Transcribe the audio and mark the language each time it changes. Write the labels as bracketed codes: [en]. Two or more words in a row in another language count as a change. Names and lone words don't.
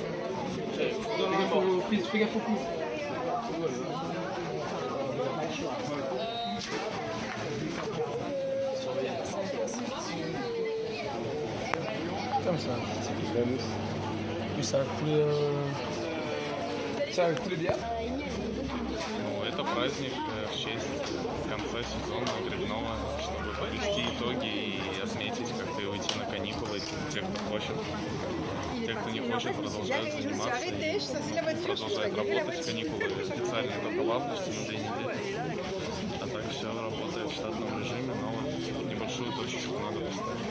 [fr] Fais gaffe au cou. Comme ça. И ça coule bien. [ru] Ну, это праздник в честь конца сезона грибного, чтобы подвести итоги и отметить, как и уйти на каникулы. Те, кто хочет, те, кто не хочет, продолжают заниматься и продолжают работать. Каникулы официально только в августе на 2 недели. А так все работает в штатном режиме, но вот небольшую точечку надо поставить.